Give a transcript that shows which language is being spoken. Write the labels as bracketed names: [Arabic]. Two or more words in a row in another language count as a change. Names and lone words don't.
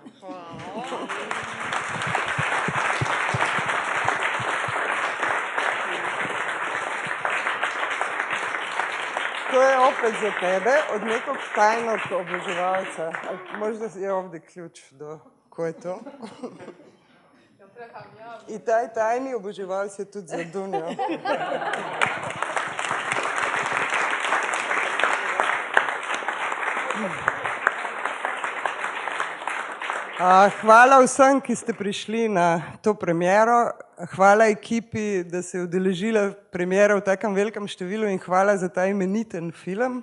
[Croatian] To je opet za tebe, od nekog tajnog oboževalca. Možda je ovdje ključ do ko je to. I taj tajni [Slovenian] oboževalc je tudi za Dunjo. Hvala vsem, ki ste prišli na to premiero. Hvala ekipi, da se je udeležila premiera v takem velikem številu in hvala za ta imeniten film.